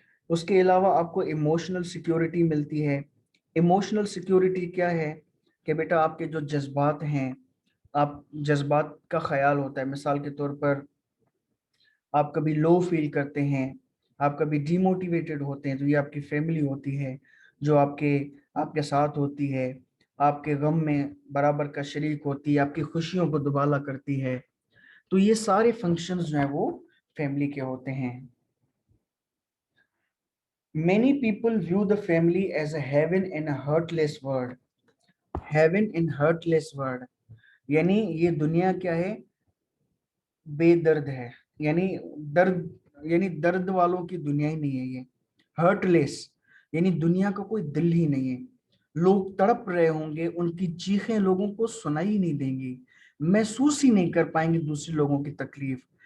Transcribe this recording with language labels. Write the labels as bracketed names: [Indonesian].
[Hindi] उसके अलावा आपको इमोशनल सिक्योरिटी मिलती है। इमोशनल सिक्योरिटी क्या है कि बेटा आपके जो जज्बात हैं, आप जज्बात का ख्याल होता है, मिसाल के तौर पर आप कभी लो फील करते हैं, आप कभी डिमोटिवेटेड होते हैं, तो ये आपकी फैमिली होती है जो आपके आपके साथ होती है, आपके गम में बराबर का शरीक होती है, आपकी खुशियों को दुबाला करती है। तो ये सारे फंक्शंस जो हैं वो फैमिली के होते हैं। [English] Many people view the family as a heaven in a heartless world. Heaven in heartless world, [Hindi] यानी ये दुनिया क्या है, बेदर्द है, यानी दर्द, यानी दर्द वालों की दुनिया ही नहीं है ये। हर्टलेस यानी दुनिया का कोई दिल ही नहीं है, लोग तड़प रहे होंगे, उनकी चीखें लोगों को सुनाई ही नहीं देंगी, महसूस ही नहीं कर पाएंगे दूसरे लोगों की तकलीफ।